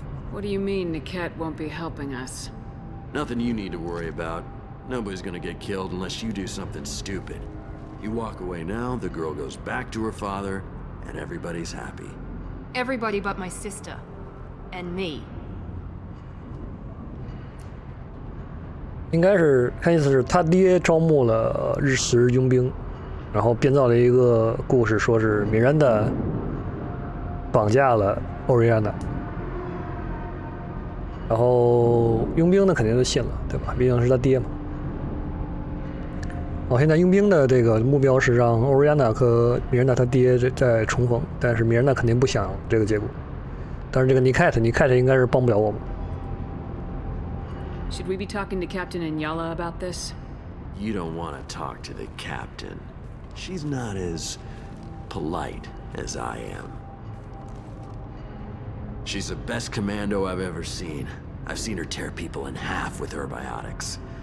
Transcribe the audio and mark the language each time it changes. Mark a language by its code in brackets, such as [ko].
[en] What do you mean Niket won't be helping us? Nothing you need to worry about. Nobody's gonna get killed unless you do something stupid. You walk away now, the girl goes back to her father, and everybody's happy. Everybody but my sister. And me. [zh] 应该是看意思是他爹招募了日食佣兵，然后编造了一个故事，说是米兰达绑架了欧瑞安娜，然后佣兵呢肯定就信了，对吧？毕竟是他爹嘛。现在佣兵的这个目标是让欧瑞安娜和米兰达他爹再重逢，但是米兰达肯定不想这个结果。但是这个尼凯特应该是帮不了我们。 [en] Should we be talking to Captain Inyala about this? You don't want to talk to the captain. She's not as polite as I am. She's the best commando I've ever seen. I've seen her tear people in half with her biotics.